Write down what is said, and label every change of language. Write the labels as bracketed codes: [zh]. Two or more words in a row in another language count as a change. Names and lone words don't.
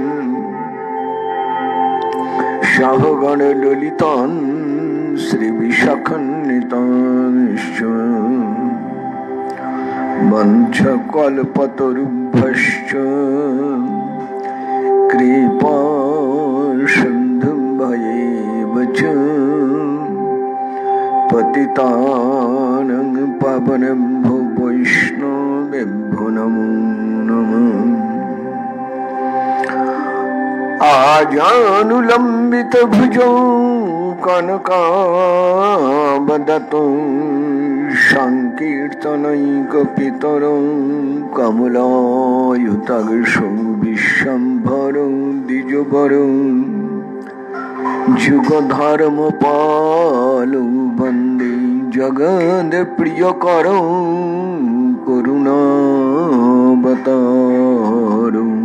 [sa] সহগণ ললিতং শ্রী বিশাখান্বিতং বঞ্চকল্পতরুভ্যশ্চ কৃপা সিন্ধুভ্যেব চ পতিতানাং পাবনেভ্যো বৈষ্ণবেভ্যো নমো নমঃ। আজানুলম্বিত ভুজো কনকাবদাতো সংকীর্তনৈকপিতরো কমলায়ুতাংশো বিশ্বম্ভরো দ্বিজবরো যুগধর্মপালো বন্দে জগৎপ্রিয়করো করুণাবতারো।